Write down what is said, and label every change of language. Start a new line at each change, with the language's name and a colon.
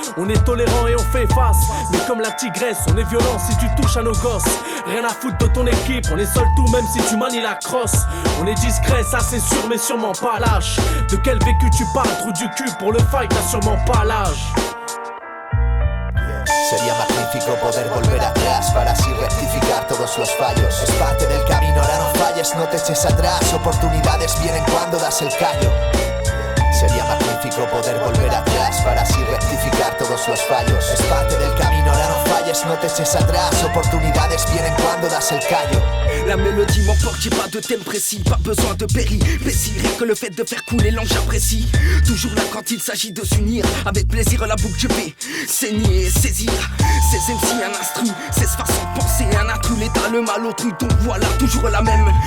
French: On est tolérant et on fait face, mais comme la tigresse, on est violent si tu touches à nos gosses. Rien à foutre de ton équipe, on est seul tout même si tu manies la crosse. On est discret, ça c'est sûr, mais sûrement pas lâche. De quel vécu tu parles, trou du cul, pour le fight t'as sûrement pas l'âge.
Spanish: Sería magnífico poder volver atrás para así rectificar todos los fallos. Es parte del camino, ahora no falles, no te eches atrás. Oportunidades vienen cuando das el callo. Sería magnífico poder volver atrás para así rectificar todos los fallos. Es parte del camino, ahora no falles, no te eches atrás. Oportunidades vienen cuando das el callo.
French: La mélodie m'emporte, j'ai pas de thème précis, pas besoin de péripéties, rien que le fait de faire couler l'ange j'apprécie. Toujours là quand il s'agit de s'unir, avec plaisir la boucle je vais saigner et saisir. Ces MC un instru, c'est ce façon de penser, un intrus, l'état, le mal autrui, donc voilà toujours la même.